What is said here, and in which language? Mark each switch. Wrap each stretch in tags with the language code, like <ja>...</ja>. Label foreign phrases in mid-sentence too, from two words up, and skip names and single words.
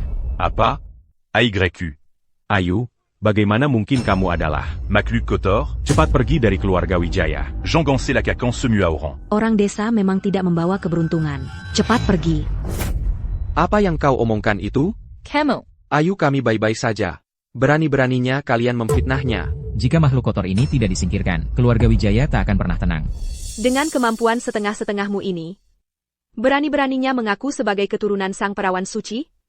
<id>Apa? AYQ. Ayu, bagaimana mungkin kamu adalah makhluk kotor? Cepat pergi dari keluarga Wijaya. Jean Gansé la Cacan Semuauran. Orang desa memang tidak membawa keberuntungan. Cepat pergi. Apa yang kau omongkan itu? Kamu. Ayu, kami baik-baik saja. Berani-beraninya kalian memfitnahnya. Jika makhluk kotor ini tidak disingkirkan, keluarga Wijaya tak akan pernah tenang. Dengan kemampuan setengah-setengahmu ini, berani-beraninya mengaku sebagai keturunan sang perawan suci?</id>